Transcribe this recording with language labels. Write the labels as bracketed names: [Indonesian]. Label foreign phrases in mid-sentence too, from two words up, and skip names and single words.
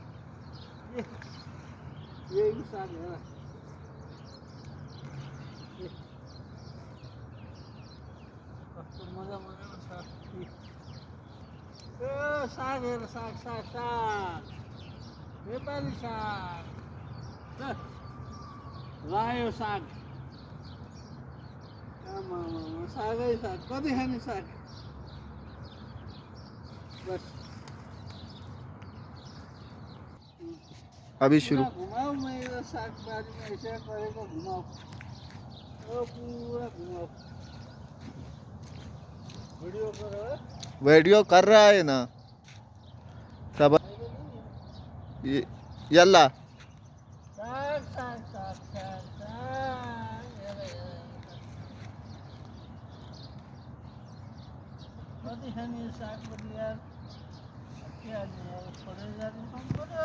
[Nepali] यही साग हेर कस्तो मजाको छ। साग हेर साग साग साग नेपाली साग रायो साग। सागै साग कति खाने साग बस। [Hindi] अभी शुरू [Nepali] घुमाऊ मेरो सागबारीमा यसो गरेको घुमाऊ पूरा घुमाऊ [Hindi] भिडियो करो। वीडियो कर रहा है ना सब यल्ला [Nepali] साग साग साग साग साग कति खाने साग पनि यार के हाल्ने यार छोडेर जानु पर्यो।